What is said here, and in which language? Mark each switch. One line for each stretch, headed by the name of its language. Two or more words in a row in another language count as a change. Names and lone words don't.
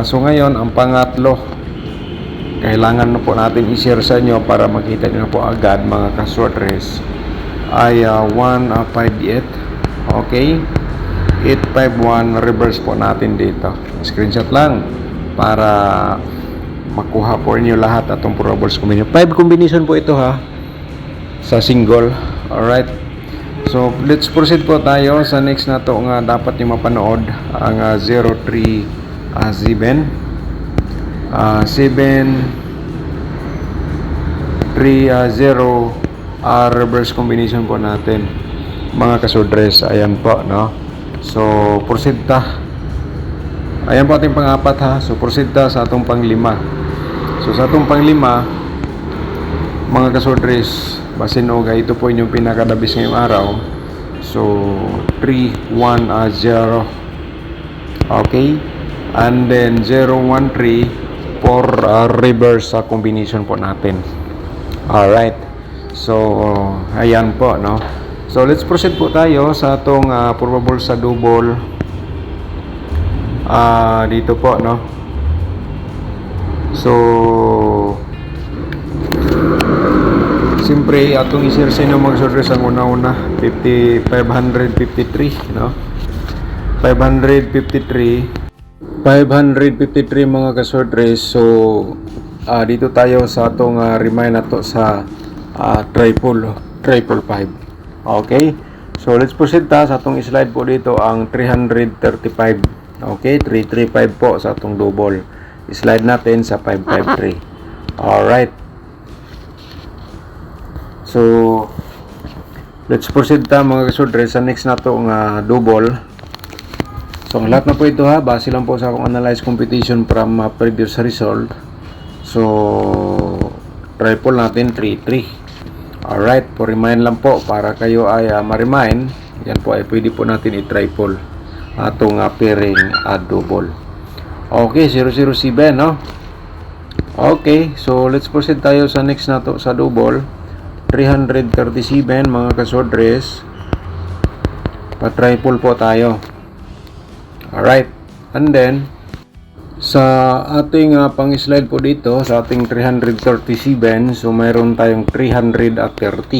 Filipino: So ngayon, ang pangatlo, kailangan na po natin i-share sa inyo para makita niyo na po agad mga kasudres, ay 158. Okay, 851 reverse po natin dito. Screenshot lang para makuha po niyo lahat atong
English: probables combination.
Filipino: 5 combination po ito ha, sa single. Alright, so
English: let's proceed
Filipino: po tayo sa next na to nga dapat niyo mapanood, ang 03 7 730
English: reverse combination
Filipino: po natin mga kasudres. Ayan po, no? So proceed ta. Ayan po ating pang-apat ha.
Cebuano: So proceed ta sa atong pang-5. So sa atong pang-5 mga kasudres, basin og ito po inyong pinakadabis
Filipino: ngayong araw.
Cebuano: So 310.
Filipino: Okay,
English: and then
Filipino: 013 for reverse sa combination po natin. Alright, so ayan po, no? So
English: let's proceed
Filipino: po tayo sa atong probable sa double dito po, no?
Cebuano: So siyempre atong i-share sa inyo mga kasudres ang una-una 553, no? 553 mga kasudres.
Filipino: So dito tayo sa atong remind na to sa triple 5.
Cebuano: Okay, so
English: let's proceed
Cebuano: ta sa atong slide po dito ang 335. Okay, 335 po sa atong double. Slide natin sa 553. Alright, so
English: let's proceed
Cebuano: ta mga kasudres sa next na to nga double.
Filipino: So ang lahat na po ito ha, base lang po sa akong
English: analyze computation from previous result.
Filipino: So triple natin 33. Alright, po remind lang po para kayo ay ma-remind. Yan po ay pwede po natin i-triple atong pairing double. Okay, 007, no? Okay, so
English: let's proceed
Filipino: tayo sa next na to sa double. 337 mga kasudres, pa-triple po tayo. Alright, and then sa ating pang-slide po dito sa ating 337, so mayroon tayong 330.